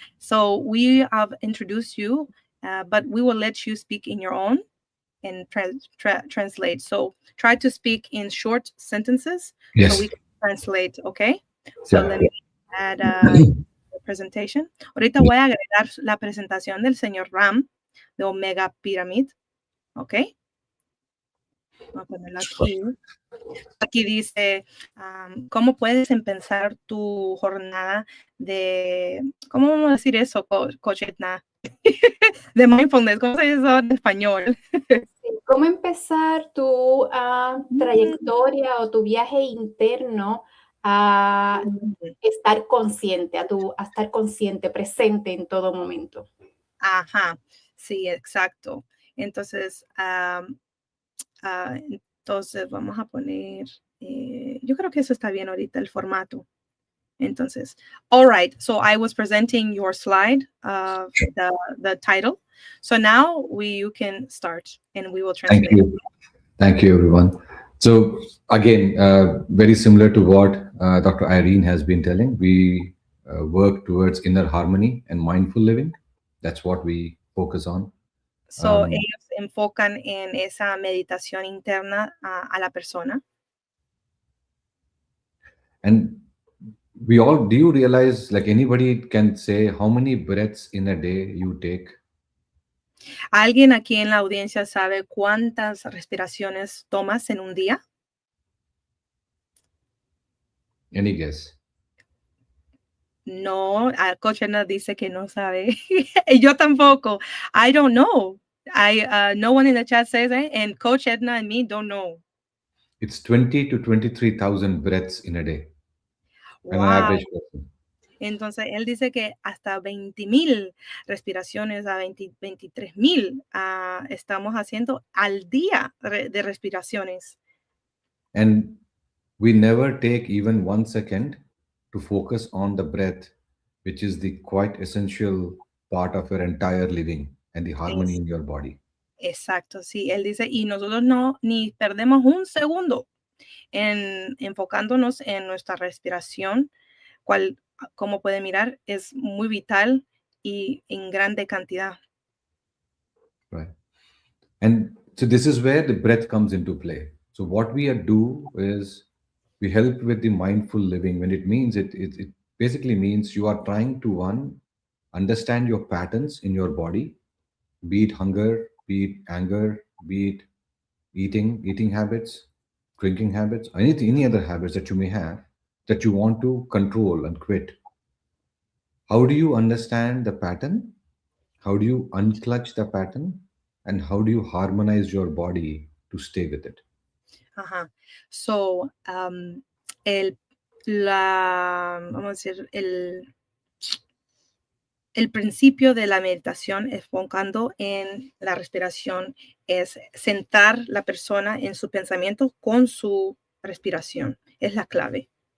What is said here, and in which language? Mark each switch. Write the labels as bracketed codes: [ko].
[en] So we have introduced you, but we will let you speak in your own and translate. So try to speak in short sentences Yes. so we can translate, okay? So Yeah. let me add the presentation. [es] Ahorita voy a agregar la presentación del señor Ram de Omega Pyramid, ¿ok? Voy a ponerlo aquí. Aquí dice, ¿cómo puedes empezar tu jornada de, ¿cómo vamos a decir eso, Coach Edna? De mindfulness, ¿cómo se dice eso en español? ¿Cómo empezar tu trayectoria o tu viaje interno a estar consciente, a estar consciente, presente en todo momento? Ajá, sí, exacto. Entonces, entonces vamos a poner, yo creo que eso está bien ahorita, el formato. [en] Entonces, all right, so I was presenting your slide of the title. So now you can start and we will translate. Thank you. Thank you, everyone. So again, very similar to what Dr. Irene has been telling, we work towards inner harmony and mindful living. That's what we focus on. [es] So ellos enfocan en esa meditación interna a la persona. [en] And do you realize, like, anybody can say how many breaths in a day you take? [es] ¿Alguien aquí en la audiencia sabe cuántas respiraciones tomas en un día? [en] Any guess? [es] No, Coach Edna dice que no sabe. Yo tampoco. [en] I don't know. No one in the chat says it, and Coach Edna and me don't know. It's 20 to 23,000 breaths in a day. An Wow. average person. [es] Entonces, él dice que hasta 20,000 respiraciones, a 23,000 estamos haciendo al día de respiraciones. [en] And we never take even 1 second to focus on the breath, which is the quite essential part of your entire living and the harmony in your body. [es] Exacto, sí. Él dice, y nosotros no, ni perdemos un segundo enfocándonos en nuestra respiración, cual, como puede mirar, es muy vital y en grande cantidad. [en] Right. And so this is where the breath comes into play. So what we do is we help with the mindful living. When it means it basically means you are trying to understand your patterns in your body, be it hunger, be it anger, be it eating habits, drinking habits, any other habits that you may have that you want to control and quit. How do you understand the pattern? How do you unclutch the pattern? And how do you harmonize your body to stay with it? [es] Ajá. So, vamos a decir, el principio de la meditación enfocando en la respiración es sentar la persona en su pensamiento con su respiración. Es la clave.